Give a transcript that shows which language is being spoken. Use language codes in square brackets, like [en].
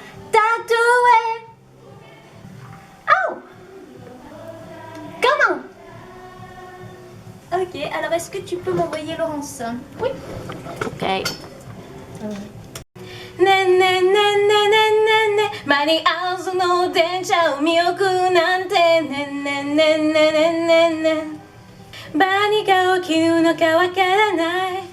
[ja] たとえ [fr] Comment? Ok, alors est-ce que tu peux m'envoyer Laurence? Oui. Ok. [ja] Ne ne ne ne ne ne ne 間に合わずの電車を見送るなんてねねねねねねね何が起きるのかわからない。